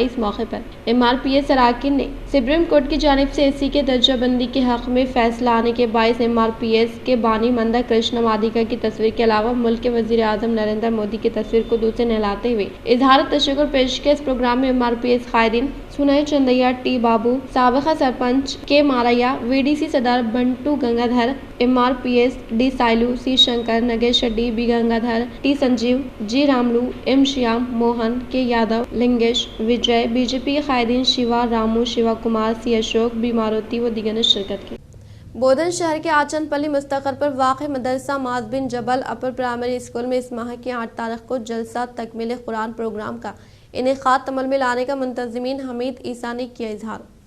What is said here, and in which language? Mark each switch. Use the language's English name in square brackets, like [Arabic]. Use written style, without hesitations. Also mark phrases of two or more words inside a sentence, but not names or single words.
[Urdu] اس موقع پر MRPS اراکین نے سپریم کورٹ کی جانب سے SC کے درجہ بندی کے حق میں فیصلہ آنے کے باعث MRPS کے بانی مندر کرشنا وادیکا کی تصویر کے علاوہ ملک کے وزیر اعظم نریندر مودی کی تصویر کو دودھ سے نہلاتے ہوئے اظہار تشکر پیش کیا۔ اس پروگرام میں MRPS قائدین سنائی چندیا، ٹی بابو، سابقہ سرپنچ کے ماریا، VDC صدر بنٹو گنگادھر، MRPS ڈی سائلو، سی شنکر، نگیش ریڈی، بی گنگادھر، ٹی سنجیو، جی راملو، M شیام موہن، کے یادو، لنگیش، وجے، BJP کے قائدین شیوا رامو، شیوا کمار، سی اشوک، بی ماروتی و دیگر نے شرکت کی۔ بودھن شہر کے آچن پلی مستقر پر واقع مدرسہ معاذ بن جبل اپر پرائمری اسکول میں اس ماہ کی 8 تاریخ کو جلسہ تکمیل قرآن پروگرام کا انعقاد عمل میں لانے کا منتظمین حمید عیسیٰ نے کیا اظہار۔